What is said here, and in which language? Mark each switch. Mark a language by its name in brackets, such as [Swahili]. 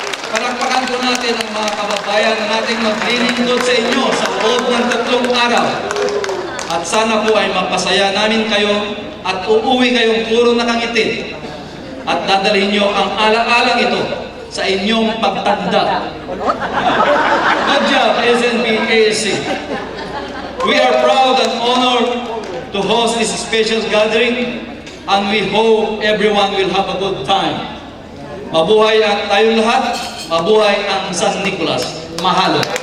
[Filipino] Palakpakan po natin ang mga kababayan nating maglilingkod sa inyo sa loob ng 3 araw. At sana po ay mapasaya namin kayo at uuwi kayong puro nakangiti. At dadalhin nyo ang ala-alang ito sa inyong pagtanda. [English] Good job, SNB-ASC. We are proud and honored to host this special gathering, and we hope everyone will have a good time. [Filipino] Mabuhay ang tayong lahat, mabuhay ang San Nicolas. Mahalo.